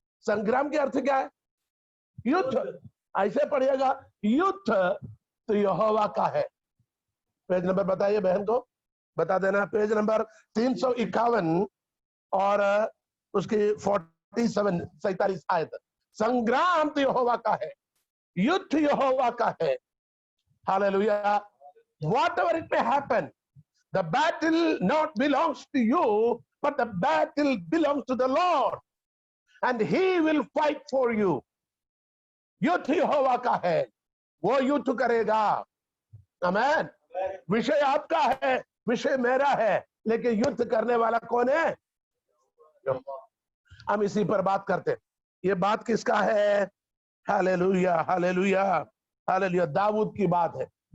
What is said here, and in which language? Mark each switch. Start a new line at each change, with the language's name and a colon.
Hindi: संग्राम के अर्थ क्या है? युद्ध। ऐसे पढ़िएगा, युद्ध तो यहोवा का है। पेज नंबर बताइए बहन को, बता देना, पेज नंबर 351 और उसकी 47 आयत। संग्राम तो यहोवा का है, युद्ध यहोवा का है। Hallelujah.
English: Whatever it may happen, the battle not belongs to you, but the battle belongs to the Lord, and He will fight for you.
Hindi: युद्ध यहोवा का है, वो युद्ध करेगा। आमेन। विषय आपका है, विषय मेरा है, लेकिन युद्ध करने वाला कौन है? हम इसी पर बात करते हैं। ये बात किसका है? Hallelujah, hallelujah, hallelujah. दाऊद की बात है।